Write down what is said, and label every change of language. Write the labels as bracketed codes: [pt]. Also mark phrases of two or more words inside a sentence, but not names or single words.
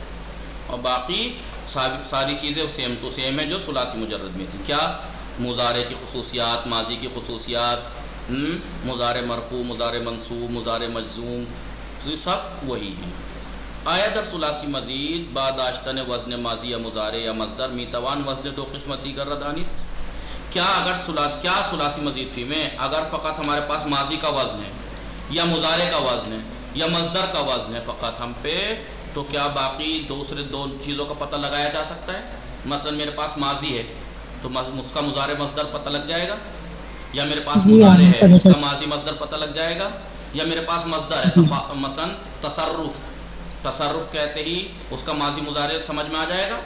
[ur] اور باقی ساری چیزیں سیم تو سیم ہے جو ثلاثی مجرد میں تھی. کیا؟ مضارع کی خصوصیات، ماضی کی خصوصیات، مضارع مرفوع، مضارع منصوب، مضارع مجزوم، سب وہی ہیں. [fa] آیا در ثلاثی مزید بعد آشتن وزن ماضی یا مضارع یا مصدر میتوان وزن دو قسمت دیگر را دانست. [ur] کیا اگر ثلاثی مزید فی میں اگر فقط ہمارے پاس ماضی کا وزن ہے یا مضارع کا وزن ہے یا مصدر کا وزن ہے فقط ہم پہ، تو کیا باقی دوسرے دو چیزوں کا پتہ لگایا جا سکتا ہے؟ مثلا میرے پاس ماضی ہے تو اس کا مضارع مصدر پتہ لگ جائے گا، یا میرے پاس مضارع ہے اس کا ماضی مصدر پتہ لگ جائے گا، یا میرے پاس مصدر ہے مثلا تصرف کہتے ہی اس کا ماضی مضارع سمجھ میں آ جائے گا.